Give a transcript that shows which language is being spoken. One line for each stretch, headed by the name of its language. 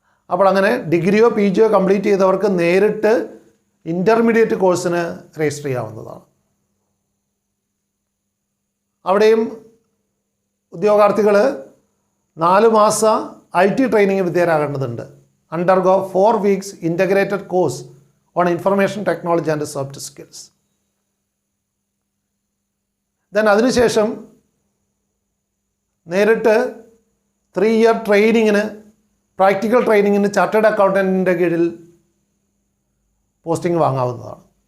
Malayalam: അപ്പോൾ അങ്ങനെ ഡിഗ്രിയോ PGയോ കംപ്ലീറ്റ് ചെയ്തവർക്ക് നേരിട്ട് ഇൻ്റർമീഡിയറ്റ് കോഴ്സിന് രജിസ്റ്റർ ചെയ്യാവുന്നതാണ്. അവിടെയും ഉദ്യോഗാർത്ഥികൾ 4 മാസ IT training വിധേയരാകേണ്ടതുണ്ട്.
English: undergo 4 weeks integrated course on information technology and soft skills.
Malayalam: then അതിനുശേഷം നേരിട്ട് 3 year ട്രെയിനിങ്ങിന്, പ്രാക്ടിക്കൽ ട്രെയിനിങ്ങിന് ചാർട്ടേഡ് അക്കൗണ്ടൻറ്റിൻ്റെ കീഴിൽ പോസ്റ്റിംഗ് വാങ്ങാവുന്നതാണ്.